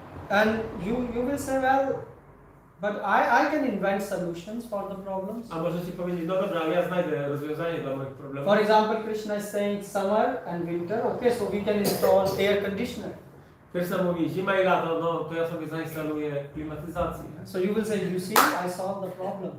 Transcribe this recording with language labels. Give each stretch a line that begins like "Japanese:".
English: And you will say, well, but I can invent solutions for the problems.
Polish: A możecie powiedzieć, no dobra, ale ja znajdę rozwiązanie dla moich problemów.
English: For example, Krishna is saying summer and winter. Okay, so we can install air conditioner.
Polish: Krishna mówi, zima i lato, no to ja sobie zainstaluję klimatyzację.
English: So you will say, you see, I solved the problem.